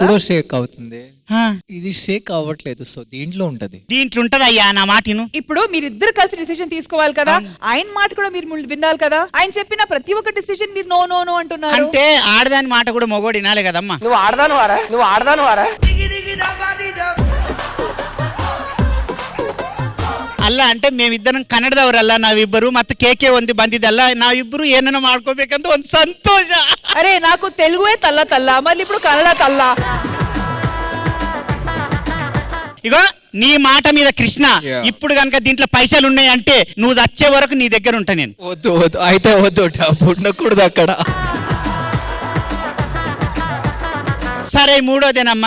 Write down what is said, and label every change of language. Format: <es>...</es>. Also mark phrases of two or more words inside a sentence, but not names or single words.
<te>కూడా షేక్ అవుతుంది. ఆ, ఇది షేక్ అవ్వట్లేదు, సో దీంట్లో ఉంటది. దీంట్లో ఉంటది అయ్యా నా మాటిను. ఇప్పుడు మీరిద్దరు కలిసి డిసిజన్ తీసుకోవాలి కదా. ఆయన మాట కూడా మీరు వినాలి కదా. ఆయన చెప్పిన ప్రతి ఒక్క డిసిజన్ మీరు</te> <en>no no no</en> <te>అంటున్నారు. అంటే ఆడదాని మాట కూడా మొగోడు వినాలి కదమ్మా. నువ్వు ఆడదాను వారా.</te> <kn>ಅಲ್ಲ అంటే ಮೇಮಿದ್ದರಂ ಕನ್ನಡದವರಲ್ಲ ನಾವಿಬ್ಬರು ಮತ್ತೆ ಕೇಕೆ ಒಂದು ಬಂದಿದ್ದಲ್ಲ ನಾವಿಬ್ಬರು ಏನನ್ನ ಮಾಡ್ಕೋಬೇಕಂತ ಒಂದು ಸಂತೋಷ.</kn> <te>అరే నాకు తెలుగువే తల్ల తల్ల, మళ్ళీ ఇప్పుడు కన్నడ తల్ల. ఇగో నీ మాట మీద కృష్ణ, ఇప్పుడు కనుక దీంట్లో పైసలు ఉన్నాయంటే నువ్వు వచ్చే వరకు నీ దగ్గర ఉంటా నేను. వద్దు వద్దు, అయితే వద్దు, డబ్బు ఉండకూడదు అక్కడ. సరే మూడోదేనమ్మా.</te>